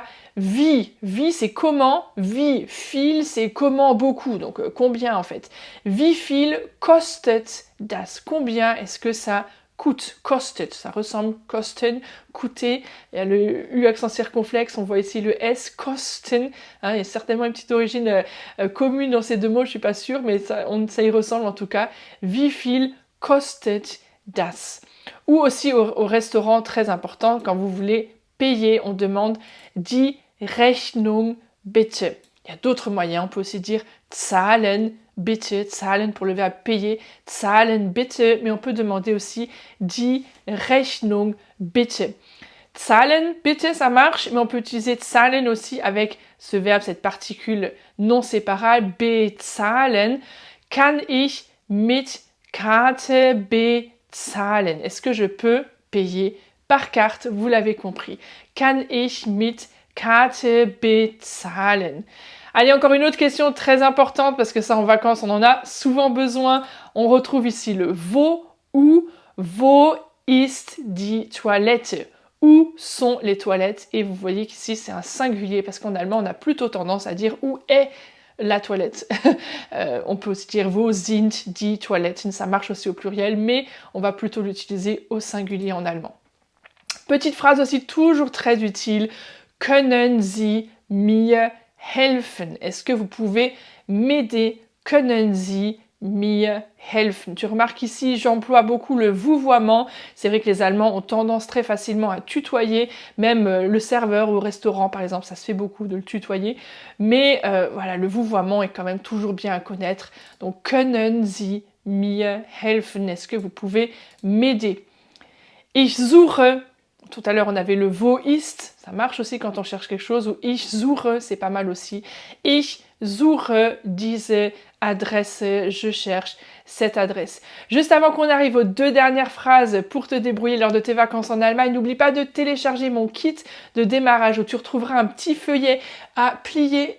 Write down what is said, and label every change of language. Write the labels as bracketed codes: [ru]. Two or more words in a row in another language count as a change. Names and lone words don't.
[de] Wie, wie [fr] c'est comment, [de] wie viel [fr] c'est comment beaucoup, donc combien en fait. [de] Wie viel kostet das? [fr] Combien est-ce que ça coûte? Kostet, ça ressemble kosten, coûter. Il y a le U accent circonflexe, on voit ici le S, kosten. Hein, il y a certainement une petite origine commune dans ces deux mots, je suis pas sûre, mais ça y ressemble en tout cas. [de] Wie viel kostet das? [fr] Ou aussi au restaurant, très important, quand vous voulez payer, on demande [de] die Rechnung bitte. [fr] Il y a d'autres moyens, on peut aussi dire [de] zahlen bitte, [fr] zahlen pour le verbe payer, [de] zahlen bitte, [fr] mais on peut demander aussi [de] die Rechnung bitte. Zahlen bitte, [fr] ça marche, mais on peut utiliser zahlen aussi avec ce verbe, cette particule non séparable, bezahlen. [de] Kann ich mit Karte bezahlen? [fr] Est-ce que je peux payer par carte? Vous l'avez compris. [de] Kann ich mit Karte bezahlen? [fr] Allez, encore une autre question très importante parce que ça en vacances on en a souvent besoin. On retrouve ici le wo ou [de] wo ist die Toilette? [fr] Où sont les toilettes? Et vous voyez qu'ici c'est un singulier parce qu'en allemand on a plutôt tendance à dire où est la toilette. On peut aussi dire [de] wo sind die Toiletten, [fr] ça marche aussi au pluriel, mais on va plutôt l'utiliser au singulier en allemand. Petite phrase aussi toujours très utile, [de] können Sie mir helfen? [fr] Est-ce que vous pouvez m'aider? [de] Können Sie mir helfen? [fr] Tu remarques ici, j'emploie beaucoup le vouvoiement. C'est vrai que les Allemands ont tendance très facilement à tutoyer, même le serveur au restaurant par exemple, ça se fait beaucoup de le tutoyer. Mais voilà, le vouvoiement est quand même toujours bien à connaître. Donc, [de] können Sie mir helfen? [fr] Est-ce que vous pouvez m'aider? [de] Ich suche. [fr] Tout à l'heure, on avait le [de] wo ist, [fr] ça marche aussi quand on cherche quelque chose, ou [de] ich suche, [fr] c'est pas mal aussi. [de] Ich suche diese Adresse, [fr] je cherche cette adresse. Juste avant qu'on arrive aux deux dernières phrases pour te débrouiller lors de tes vacances en Allemagne, n'oublie pas de télécharger mon kit de démarrage où tu retrouveras un petit feuillet à plier.